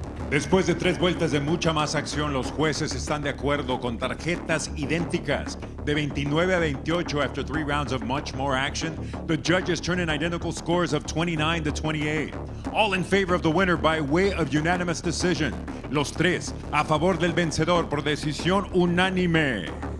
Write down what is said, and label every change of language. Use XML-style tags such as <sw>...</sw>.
<es>Después de 3 vueltas de mucha más acción, los jueces están de acuerdo con tarjetas idénticas de 29 a 28</es> <en>after 3 rounds of much more action. The judges turn in identical scores of 29 to 28. All in favor of the winner by way of unanimous decision.</en> <es>Los 3 a favor del vencedor por decisión unánime.</es>